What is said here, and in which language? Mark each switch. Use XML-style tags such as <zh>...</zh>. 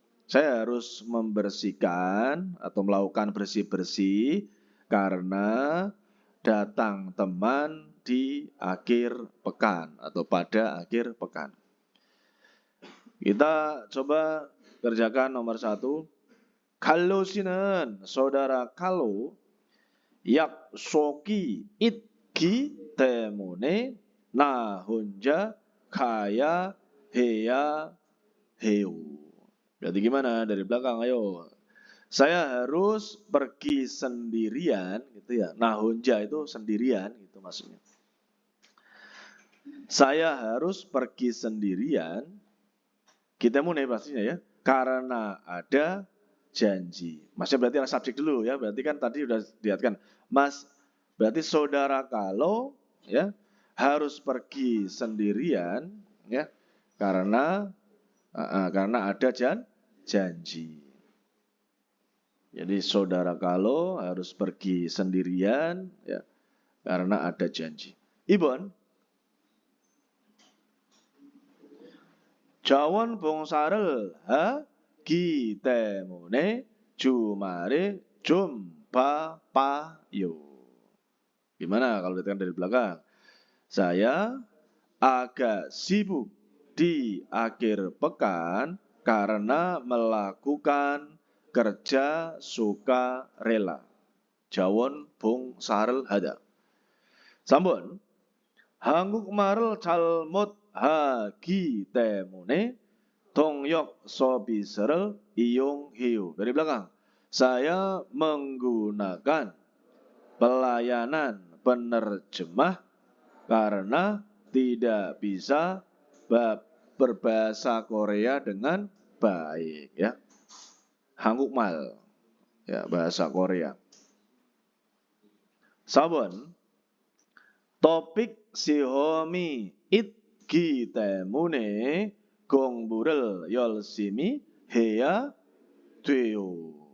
<id>Saya harus membersihkan atau melakukan bersih-bersih karena datang teman di akhir pekan atau pada akhir pekan. Kita coba kerjakan nomor 1.</id> <ko>칼로 씨는</ko> <id>saudara Carlo</id> <ko>약속이 있기 때문에 나 혼자 가야 해야 해요.</ko> <id>Berarti gimana? Dari belakang, ayo. Saya harus pergi sendirian, gitu ya. Nah, 혼자 itu sendirian, gitu maksudnya. Saya harus pergi sendirian. Kita mulai pastinya ya, karena ada janji. Maksudnya berarti ada subjek dulu ya. Berarti kan tadi sudah dilihatkan, Mas. Berarti saudara kalau ya harus pergi sendirian, ya, karena ada janji. Jadi saudara kalau harus pergi sendirian ya karena ada janji.</id> <ko>Ibon 자원 봉사를 하기 때문에 주말에 좀 바빠요.</ko> <id>Gimana kalau ditekan dari belakang? Saya agak sibuk di akhir pekan karena melakukan kerja sukarela.</id> <ko>자원 봉사를 하다. 3번. 한국말을 잘못하기 때문에 통역 서비스를 이용해요.</ko> <id>Dari belakang. Saya menggunakan pelayanan penerjemah karena tidak bisa berbahasa Korea dengan baik ya. 한국말 ya bahasa Korea.</id> <ko>4번 topik 시험이 있기 때문에 공부를 열심히 해야 돼요.</ko>